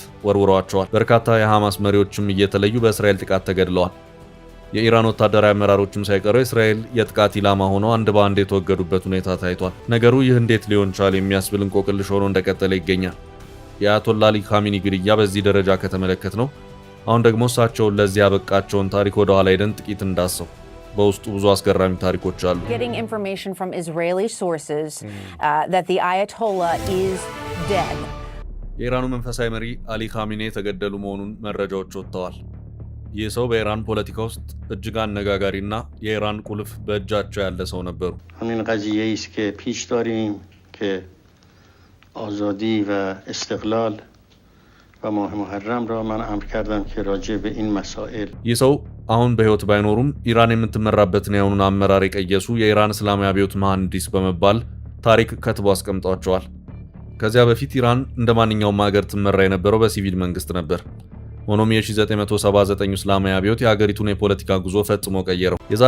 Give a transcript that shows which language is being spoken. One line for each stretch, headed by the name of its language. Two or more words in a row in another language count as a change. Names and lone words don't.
Amharic: ወርውረዋቸዋል። በርካታ የሐማስ መሪዎችም እየተለዩ በእስራኤል ጥቃት ተገድለዋል። የኢራን ወታደራዊ አመራሮችም ሳይቀሩ የእስራኤል የጥቃት ኢላማ ሆነው አንድ በአንድ የተወገዱበት ሁኔታ ታይቷል። ነገሩ ይህ እንዴት ሊሆን ቻለ የሚያስብል እንቆቅልሽ ሆኖ እንደቀጠለ ይገኛል። የአያቶላ አሊ ኻሜኔ ግድያ በዚህ ደረጃ ከተመለከት ነው። አሁን ደግሞ እሳቸውን ለዚህ ያበቃቸውን ታሪክ ወደ ኋላ ሄደን ጥቂት እንዳሰው በውስጡ ብዙ አስገራሚ ታሪኮች አሉ።
English: Getting information from Israeli sources that the Ayatollah is dead.
Amharic: የኢራኑ መንፈሳዊ መሪ አሊ ኻሜኔ የተገደሉ መሆኑን መረጃዎች ወጥተዋል። ይህ ሰው በኢራን ፖለቲካ ውስጥ እጅግ አነጋጋሪና የኢራን ቁልፍ በእጃቸው ያለ ሰው ነበሩ።
Persian: همین قضیه ای است که پیش داریم که آزادی و استقلال و ماه محرم را من امر کردم که راجع به این مسائل
Amharic: ይህ ሰው አሁን በህይወት ባይኖሩም ኢራን የምትመራበትን የአሁኑን አመራር የቀየሱ የኢራን እስላማዊ አብዮት መሐንዲስ በመባል ታሪክ ከትቦ አስቀምጧቸዋል። ከዚያ በፊት ኢራን እንደ ማንኛውም ሀገር ትመራ የነበረው በሲቪል መንግስት ነበር። ሆኖም የ1979 እስላማዊ አብዮት የሀገሪቱን የፖለቲካ ጉዞ ፈጽሞ ቀየረው። የዛሬ